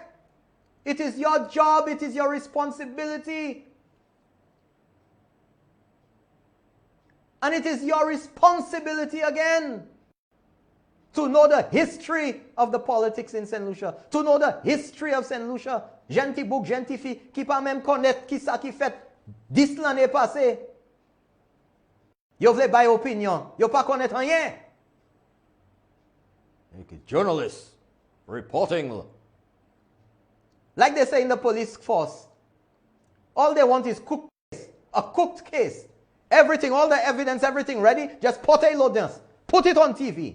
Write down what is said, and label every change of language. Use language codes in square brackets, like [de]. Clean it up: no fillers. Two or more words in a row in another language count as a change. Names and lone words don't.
[en] It is your job, it is your responsibility. And it is your responsibility again to know the history of the politics in St. Lucia, to know the history of St. Lucia. [acf] Genti bouk, genti fi, ki pa même connaître qui sa ki fait 10 l'année passée. Yo vle bay opinion, yo pa connaître rien. [en] Journalists reporting. Like they say in the police force, all they want is cooked case, a cooked case. Everything, all the evidence, everything ready, just put it on TV.